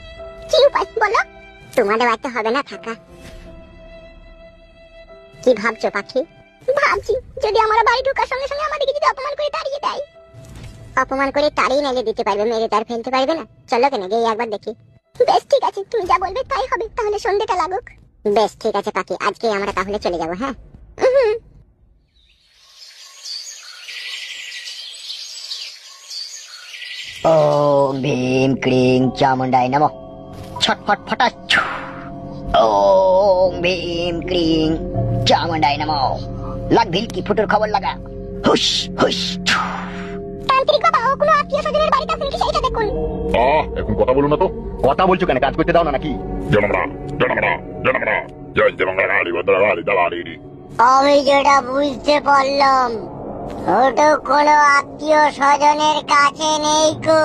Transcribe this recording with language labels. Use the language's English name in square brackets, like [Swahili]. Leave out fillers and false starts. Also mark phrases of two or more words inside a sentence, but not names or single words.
[Bangla] কি উপায় বলো? তোমাদের বাড়িতে হবে না থাকা। কি ভাবছো পাখি? ভাবছি যদি আমার বাড়ি ঢোকার সঙ্গে সঙ্গে আমাদেরকে যদি অপমান করে তাড়িয়ে দেয়। অপমান করে তাড়িয়ে নাইলে দিতে পারবে, মেরে তার ফেলতে পারবে না। চলো কেন গিয়ে একবার দেখি। বেশ ঠিক আছে, তুমি যা বলবে তাই হবে, তাহলে সন্ধ্যেটা লাগুক। বেশ ঠিক আছে পাখি, আজকে আমরা তাহলে চলে যাবো। হ্যাঁ। [Sanskrit] ओम भीम क्लीं चामुंडाय नमः। छटफट फटाच। ओम भीम क्लीं चामुंडाय नमः। लग भील की फुटुर खबर लगा। हुश हुश। [Bangla] তান্ত্রিক বাবা, ও কোনো আত্মীয় স্বজনের বাড়িতে আছেন কি সেইটা দেখুন। এখন কথা বলো না তো। কথা বলছো কেন? কাজ করতে দাও না নাকি? আমি যেটা বুঝতে পারলাম, ওটা কোনো আত্মীয় স্বজনের কাছে নেই কো।